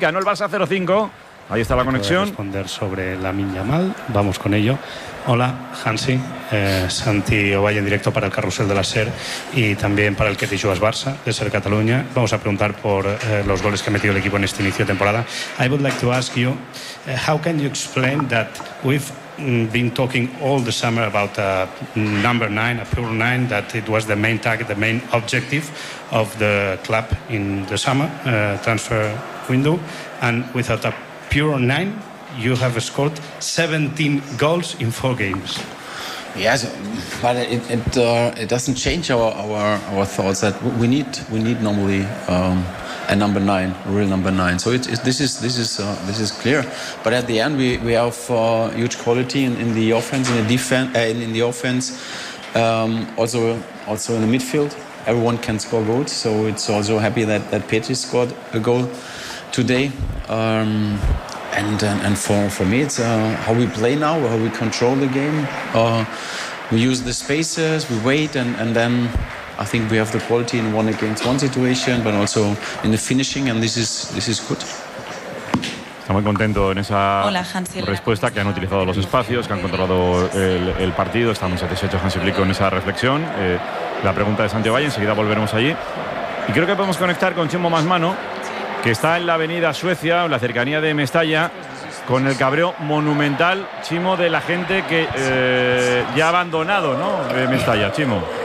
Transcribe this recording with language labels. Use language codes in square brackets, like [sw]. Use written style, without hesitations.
[es] Ganó el Barça 0-5. Ahí está la conexión. Voy a responder sobre Lamine Yamal. Vamos con ello. Hola, Hansi, Santi Ovalle, en directo para el Carrusel de la SER y también para el Ketty Juas Barça de SER Cataluña. Vamos a preguntar por los goles que ha metido el equipo en este inicio de temporada. [en] I would like to ask you, how can you explain that we've been talking all the summer about a number 9, a pure 9, that it was the main target, the main objective of the club in the summer transfer window, and without a pure 9, you have scored 17 goals in 4 games. Yes, but it doesn't change our thoughts that we need normally a number 9, a real number 9. So this is clear. But at the end, we have huge quality in the offense, in the offense, also in the midfield. Everyone can score goals. So it's also happy that Petri scored a goal today. And for me, it's how we play now, how we control the game. We use the spaces, we wait, and then I think we have the quality in one against one situation, but also in the finishing, and this is good. [es] Está muy contento en esa respuesta, que han utilizado los espacios, que han controlado el partido. Está muy satisfecho Hansi Flick con esa reflexión. La pregunta de Santiago Valle, enseguida volveremos allí. Y creo que podemos conectar con Chimo Masmano, que está en la avenida Suecia, en la cercanía de Mestalla, con el cabreo monumental, Chimo, de la gente que ya ha abandonado, ¿no?, Mestalla, Chimo.